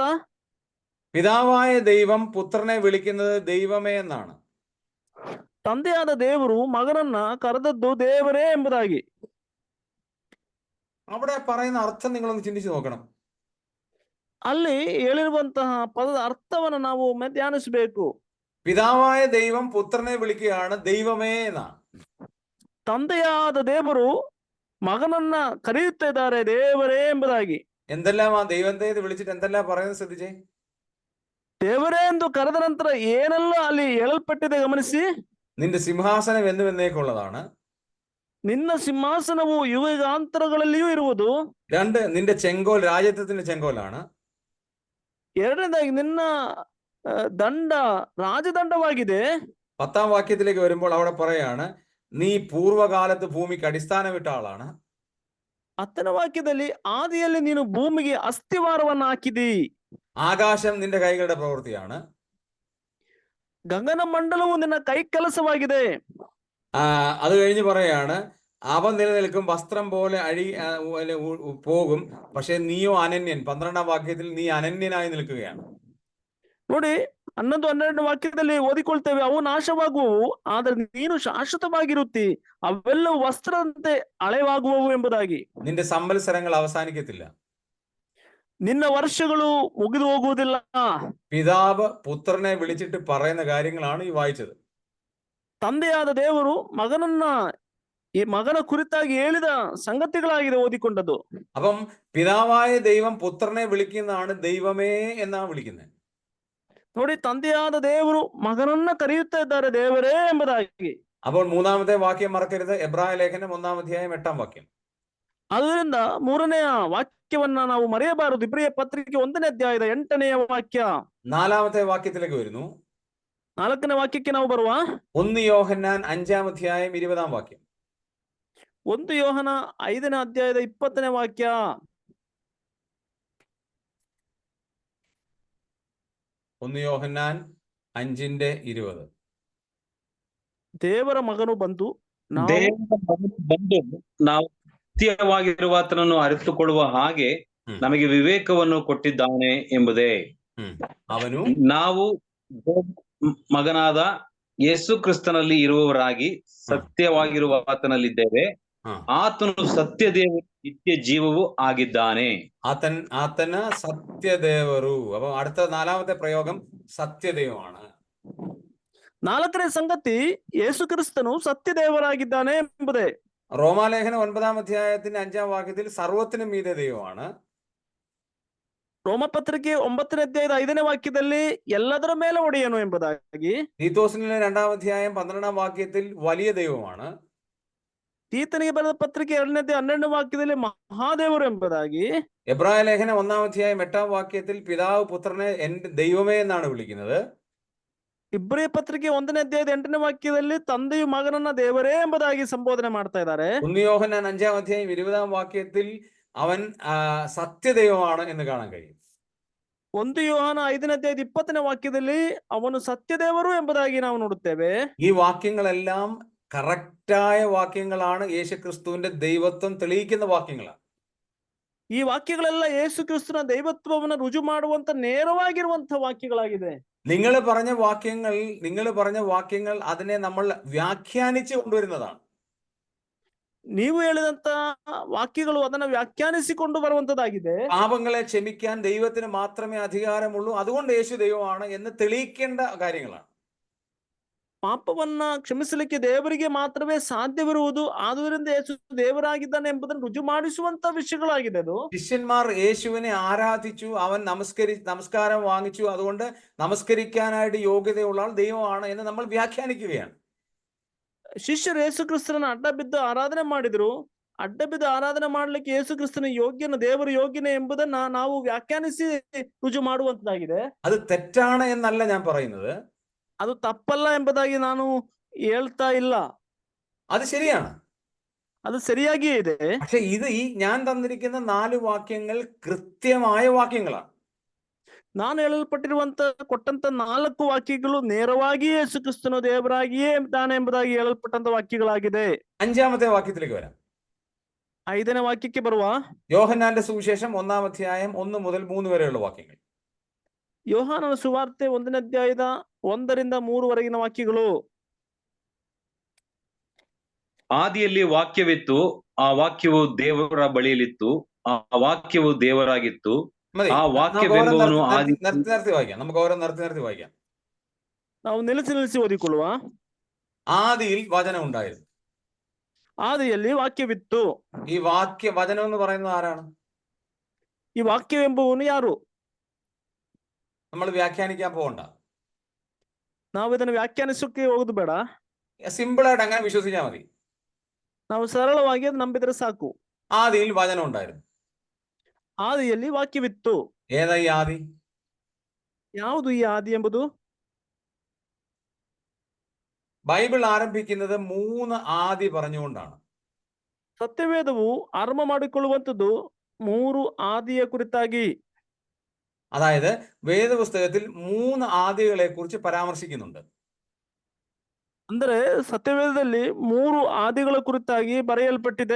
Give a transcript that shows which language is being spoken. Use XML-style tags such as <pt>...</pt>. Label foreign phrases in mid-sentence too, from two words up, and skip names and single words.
<ml>പിതാവായ ദൈവം പുത്രനെ വിളിക്കുന്നത് ദൈവമേ എന്നാണ്.</ml> <kn>ತಂದೆಯಾದ ದೇವರು ಮಗನನ್ನ ಕರೆದದ್ದು ದೇವರೇ ಎಂಬುದಾಗಿ.</kn> <ml>അവിടെ പറയുന്ന ಅರ್ಥ നിങ്ങളൊന്ന് ചിന്തിച്ചു നോക്കണം.</ml> <kn>ಅಲ್ಲಿ ಹೇಳಿರುವಂತಹ ಪದದ ಅರ್ಥವನ್ನು ನಾವು ಧ್ಯಾನಿಸಬೇಕು.</kn> <ml>പിതാവായ ദൈവം പുത്രനെ വിളിക്കുകയാണ് ദൈവമേ എന്നാണ്.</ml> <kn>ತಂದೆಯಾದ ದೇವರು ಮಗನನ್ನ ಕರೆಯುತ್ತಾ ಇದ್ದಾರೆ ದೇವರೇ ಎಂಬುದಾಗಿ.</kn> <ml>എന്തെല്ലാം ആ ദൈവത്തെ വിളിച്ചിട്ട് എന്തെല്ലാം പറയുന്നത് ശ്രദ്ധിച്ചേ.</ml> <kn>ದೇವರೇ ಎಂದು ಕರೆದ ನಂತರ ಏನೆಲ್ಲ ಅಲ್ಲಿ ಹೇಳಲ್ಪಟ್ಟಿದೆ ಗಮನಿಸಿ.</kn> <ml>നിന്റെ സിംഹാസനം എന്നും എന്നേക്കുള്ളതാണ്.</ml> <kn>ನಿನ್ನ ಸಿಂಹಾಸನವು ಯುಗಾಂತರಗಳಲ್ಲಿಯೂ ಇರುವುದು. 2,</kn> <ml>നിന്റെ ചെങ്കോൽ രാജത്വത്തിന്റെ ചെങ്കോലാണ്.</ml> <kn>2ನೇದಾಗಿ ನಿನ್ನ ದಂಡ ರಾಜದಂಡವಾಗಿದೆ.</kn> <ml>10-ാം വാക്യത്തിലേക്ക് വരുമ്പോൾ അവിടെ പറയാണ് നീ പൂർവകാലത്ത് ഭൂമിക്ക് അടിസ്ഥാനമിട്ട ആളാണ്.</ml> <kn>10ನೇ ವಾಕ್ಯದಲ್ಲಿ ಆದಿಯಲ್ಲಿ ನೀನು ಭೂಮಿಗೆ ಅಸ್ಥಿವಾರವನ್ನು ಹಾಕಿದಿ.</kn> <ml>ആകാശം നിന്റെ കൈകളുടെ പ്രവൃത്തിയാണ്.</ml> <kn>ಗಗನ ಮಂಡಲವು ನಿನ್ನ ಕೈ ಕೆಲಸವಾಗಿದೆ.</kn> <ml>അത് കഴിഞ്ഞ് പറയാണ്, അവ നിലനിൽക്കും, വസ്ത്രം പോലെ പോകും, പക്ഷെ നീയോ അനന്യൻ. 12ാം വാക്യത്തിൽ നീ അനന്യനായി നിൽക്കുകയാണ്.</ml> <kn>ನೋಡಿ 11-12 ವಾಕ್ಯದಲ್ಲಿ ಓದಿಕೊಳ್ತೇವೆ, ಅವು ನಾಶವಾಗುವವು, ಆದರೆ ನೀನು ಶಾಶ್ವತವಾಗಿರುತ್ತಿ, ಅವೆಲ್ಲವೂ ವಸ್ತ್ರದಂತೆ ಹಳೆವಾಗುವವು ಎಂಬುದಾಗಿ.</kn> <ml>നിന്റെ സംവത്സരങ്ങൾ അവസാനിക്കത്തില്ല.</ml> <kn>ನಿನ್ನ ವರ್ಷಗಳು ಮುಗಿದು ಹೋಗುವುದಿಲ್ಲ.</kn> <ml>പിതാവ് പുത്രനെ വിളിച്ചിട്ട് പറയുന്ന കാര്യങ്ങളാണ് ഈ വായിച്ചത്.</ml> <kn>ತಂದೆಯಾದ ದೇವರು ಈ ಮಗನ ಕುರಿತಾಗಿ ಹೇಳಿದ ಸಂಗತಿಗಳಾಗಿದೆ ಓದಿಕೊಂಡದ್ದು.</kn> <ml>അപ്പം പിതാവായ ദൈവം പുത്രനെ വിളിക്കുന്നതാണ് ദൈവമേ എന്നാണ് വിളിക്കുന്നത്.</ml> <kn>ನೋಡಿ, ತಂದೆಯಾದ ದೇವರು ಮಗನನ್ನ ಕರೆಯುತ್ತಾ ಇದ್ದಾರೆ ದೇವರೇ ಎಂಬುದಾಗಿ.</kn> <ml>അപ്പോൾ 3ാമത്തെ വാക്യം മറക്കരുത്, എബ്രായ ലേഖനം 1-ാം അധ്യായം 8ാം വാക്യം.</ml> <kn>ಅದರಿಂದ 3ನೆಯ ವಾಕ್ಯವನ್ನ ನಾವು ಮರೆಯಬಾರದು. ಇಬ್ರಿಯ ಪತ್ರಿಕೆ 1ನೇ ಅಧ್ಯಾಯದ 8ನೆಯ ವಾಕ್ಯ.</kn> <ml>4ാമത്തെ വാക്യത്തിലേക്ക് വരുന്നു.</ml> <kn>4ನೇ ವಾಕ್ಯಕ್ಕೆ ನಾವು ಬರುವ</kn> <ml>1 യോഹന്നാൻ 5-ാം അധ്യായം 20ാം വാക്യം.</ml> <kn>1 ಯೋಹನ 5ನೇ ಅಧ್ಯಾಯದ 20ನೇ ವಾಕ್ಯ.</kn> <ml>1 യോഹന്നാൻ 5:20.</ml> <kn>ದೇವರ ಮಗನು ಬಂದು ದೇವರ ಮಗನು ಬಂದು ನಾವು ಸತ್ಯವಾಗಿರುವಾತನನ್ನು ಅರಿತುಕೊಳ್ಳುವ ಹಾಗೆ ನಮಗೆ ವಿವೇಕವನ್ನು ಕೊಟ್ಟಿದ್ದಾನೆ ಎಂಬುದೇ. ಅವನು ನಾವು ಮಗನಾದ ಯೇಸು ಕ್ರಿಸ್ತನಲ್ಲಿ ಇರುವವರಾಗಿ ಸತ್ಯವಾಗಿರುವ ಆತನಲ್ಲಿದ್ದೇವೆ. ಆತನು ಸತ್ಯದೇವರು, ನಿತ್ಯ ಜೀವವು ಆಗಿದ್ದಾನೆ. ಆತನ ಸತ್ಯದೇವರು.</kn> <ml>അപ്പൊ അടുത്ത 4ാമത്തെ പ്രയോഗം സത്യദൈവമാണ്.</ml> <kn>4ನೇ ಸಂಗತಿ, ಯೇಸು ಕ್ರಿಸ್ತನು ಸತ್ಯದೇವರಾಗಿದ್ದಾನೆ ಎಂಬುದೇ.</kn> <ml>റോമാലേഖനം 9-ാം അധ്യായത്തിന്റെ 5ാം വാക്യത്തിൽ സർവത്തിനും മീതെ ദൈവമാണ്.</ml> <kn>ರೋಮಪತ್ರಿಕೆ 9ನೇ ಅಧ್ಯಾಯದ 5ನೇ ವಾಕ್ಯದಲ್ಲಿ ಎಲ್ಲದರ ಮೇಲೆ ಒಡೆಯನು ಎಂಬುದಾಗಿ.</kn> <ml>തീത്തോസിലെ 2ാം അധ്യായം 12ാം വാക്യത്തിൽ വലിയ ദൈവമാണ്.</ml> <kn>ತೀತನಿಗೆ ಬರೆದ ಪತ್ರಿಕೆ 2ನೇ ಅಧ್ಯಾಯ 12ನೇ ವಾಕ್ಯದಲ್ಲಿ ಮಹಾದೇವರು ಎಂಬುದಾಗಿ.</kn> <ml>എബ്രായ ലേഖനം 1-ാം അധ്യായം 8ാം വാക്യത്തിൽ പിതാവ് പുത്രനെ എന്റെ ദൈവമേ എന്നാണ് വിളിക്കുന്നത്.</ml> <kn>ಇಬ್ರಿಯ ಪತ್ರಿಕೆ 1ನೇ ಅಧ್ಯಾಯದ 8ನೇ ವಾಕ್ಯದಲ್ಲಿ ತಂದೆಯು ಮಗನನ್ನ ದೇವರೇ ಎಂಬುದಾಗಿ ಸಂಬೋಧನೆ ಮಾಡ್ತಾ ಇದ್ದಾರೆ.</kn> <ml>1 യോഹന്നാൻ 5-ാം അധ്യായം 20ാം വാക്യത്തിൽ അവൻ സത്യദൈവമാണ് എന്ന് കാണാൻ കഴിയും.</ml> <kn>1 ಯೋಹನ 5ನೇ ಅಧ್ಯಾಯದ 20ನೇ ವಾಕ್ಯದಲ್ಲಿ ಅವನು ಸತ್ಯದೇವರು ಎಂಬುದಾಗಿ ನಾವು ನೋಡುತ್ತೇವೆ.</kn> <ml>ഈ വാക്യങ്ങളെല്ലാം കറക്റ്റായ വാക്യങ്ങളാണ്. യേശുക്രിസ്തുവിന്റെ ദൈവത്വം തെളിയിക്കുന്ന വാക്യങ്ങളാണ്.</ml> <kn>ಈ ವಾಕ್ಯಗಳೆಲ್ಲ ಯೇಸು ಕ್ರಿಸ್ತನ ದೈವತ್ವವನ್ನು ರುಜು ಮಾಡುವಂತ ನೇರವಾಗಿರುವಂತಹ ವಾಕ್ಯಗಳಾಗಿದೆ.</kn> <ml>നിങ്ങൾ പറഞ്ഞ വാക്യങ്ങൾ അതിനെ നമ്മൾ വ്യാഖ്യാനിച്ച് കൊണ്ടുവരുന്നതാണ്.</ml> <kn>ನೀವು ಹೇಳಿದಂತ ವಾಕ್ಯಗಳು ಅದನ್ನ ವ್ಯಾಖ್ಯಾನಿಸಿಕೊಂಡು ಬರುವಂತದ್ದಾಗಿದೆ.</kn> <ml>പാപങ്ങളെ ക്ഷമിക്കാൻ ദൈവത്തിന് മാത്രമേ അധികാരമുള്ളൂ, അതുകൊണ്ട് യേശു ദൈവമാണ് എന്ന് തെളിയിക്കേണ്ട കാര്യങ്ങളാണ്.</ml> <kn>ಪಾಪವನ್ನ ಕ್ಷಮಿಸಲಿಕ್ಕೆ ದೇವರಿಗೆ ಮಾತ್ರವೇ ಸಾಧ್ಯವಿರುವುದು, ಆದುದರಿಂದ ಯೇಸು ದೇವರಾಗಿದ್ದಾನೆ ಎಂಬುದನ್ನು ರುಜು ಮಾಡಿಸುವಂತ ವಿಷಯಗಳಾಗಿದೆ ಅದು.</kn> <ml>ശിഷ്യന്മാർ യേശുവിനെ ആരാധിച്ചു, അവൻ നമസ്കാരം വാങ്ങിച്ചു, അതുകൊണ്ട് നമസ്കരിക്കാനായിട്ട് യോഗ്യതയുള്ള ആൾ ദൈവമാണ് എന്ന് നമ്മൾ വ്യാഖ്യാനിക്കുകയാണ്.</ml> <kn>ಶಿಷ್ಯರು ಯೇಸು ಕ್ರಿಸ್ತನ ಅಡ್ಡ ಬಿದ್ದು ಆರಾಧನೆ ಮಾಡಿದ್ರು. ಅಡ್ಡ ಬಿದ್ದು ಆರಾಧನೆ ಮಾಡ್ಲಿಕ್ಕೆ ಯೇಸು ಕ್ರಿಸ್ತನ ದೇವರು ಯೋಗ್ಯನೇ ಎಂಬುದನ್ನ ನಾವು ವ್ಯಾಖ್ಯಾನಿಸಿ ರುಜು ಮಾಡುವಂತದ್ದಾಗಿದೆ.</kn> <ml>അത് തെറ്റാണ് എന്നല്ല ഞാൻ പറയുന്നത്.</ml> <kn>ಅದು ತಪ್ಪಲ್ಲ ಎಂಬುದಾಗಿ ನಾನು ಹೇಳ್ತಾ ಇಲ್ಲ.</kn> <ml>അത് ശരിയാണ്,</ml> <kn>ಅದು ಸರಿಯಾಗಿಯೇ ಇದೆ.</kn> <ml>പക്ഷെ ഞാൻ തന്നിരിക്കുന്ന 4 വാക്യങ്ങൾ കൃത്യമായ വാക്യങ്ങളാണ്.</ml> <kn>ನಾನು ಕೊಟ್ಟಂತ 4 ವಾಕ್ಯಗಳು ನೇರವಾಗಿ ಯೇಸು ಕ್ರಿಸ್ತನು ದೇವರಾಗಿಯೇ ಇದ್ದಾನೆ ಎಂಬುದಾಗಿ ಹೇಳಲ್ಪಟ್ಟಂತ ವಾಕ್ಯಗಳಾಗಿದೆ.</kn> <ml>5ാമത്തെ വാക്യത്തിലേക്ക് വരാം.</ml> <kn>5ನೇ ವಾಕ್ಯಕ್ಕೆ ಬರುವ</kn> <ml>യോഹന്നാന്റെ സുവിശേഷം 1-ാം അധ്യായം 1 മുതൽ 3 വരെയുള്ള വാക്യങ്ങൾ.</ml> <kn>ಯೋಹಾನನ ಸುವಾರ್ತೆ 1ನೇ ಅಧ್ಯಾಯದ 1ರಿಂದ 3 ವರೆಗಿನ ವಾಕ್ಯಗಳು. ಆದಿಯಲ್ಲಿ ವಾಕ್ಯವಿತ್ತು, ಆ ವಾಕ್ಯವು ದೇವರ ಬಳಿಯಲ್ಲಿತ್ತು, ಆ ವಾಕ್ಯವು ದೇವರಾಗಿತ್ತು, ಆ ವಾಕ್ಯವೆಂಬುವನು</kn> <ml>നിർത്തി വായിക്കാം. നമുക്ക് ഓരോ നിർത്തി വായിക്കാം.</ml> <kn>ನಾವು ನಿಲ್ಲಿಸಿ ಓದಿಕೊಳ್ಳುವ.</kn> <ml>ആദിയിൽ വചനം ഉണ്ടായിരുന്നു.</ml> <kn>ಆದಿಯಲ್ಲಿ ವಾಕ್ಯವಿತ್ತು.</kn> <ml>ഈ വചനം എന്ന് പറയുന്നത് ആരാണ്?</ml> <kn>ಈ ವಾಕ್ಯವೆಂಬುವನು ಯಾರು?</kn> <ml>നമ്മൾ വ്യാഖ്യാനിക്കാൻ പോകണ്ട.</ml> <kn>ನಾವು ಇದನ್ನು ವ್ಯಾಖ್ಯಾನಿಸೋಕೆ ಹೋಗುದು ಬೇಡ.</kn> <ml>സിമ്പിൾ ആയിട്ട് അങ്ങനെ വിശ്വസിച്ചാൽ മതി.</ml> <kn>ನಾವು ಸರಳವಾಗಿ ಅದು ನಂಬಿದ್ರೆ ಸಾಕು.</kn> <ml>ആദിയിൽ വചനം ഉണ്ടായിരുന്നു.</ml> <kn>ಆದಿಯಲ್ಲಿ ವಾಕ್ಯವಿತ್ತು.</kn> <ml>ഏതാ ഈ ആദി?</ml> <kn>ಯಾವುದು ಈ ಆದಿ ಎಂಬುದು?</kn> <ml>ബൈബിൾ ആരംഭിക്കുന്നത് 3 ആദി പറഞ്ഞുകൊണ്ടാണ്.</ml> <kn>ಸತ್ಯವೇದವು ಆರಂಭ ಮಾಡಿಕೊಳ್ಳುವಂಥದ್ದು 3 ಆದಿಯ ಕುರಿತಾಗಿ.</kn> <ml>അതായത് വേദപുസ്തകത്തിൽ 3 ആദികളെ കുറിച്ച് പരാമർശിക്കുന്നുണ്ട്.</ml> <kn>ಅಂದರೆ ಸತ್ಯವೇದದಲ್ಲಿ 3 ಆದಿಗಳ ಕುರಿತಾಗಿ ಬರೆಯಲ್ಪಟ್ಟಿದೆ.</kn>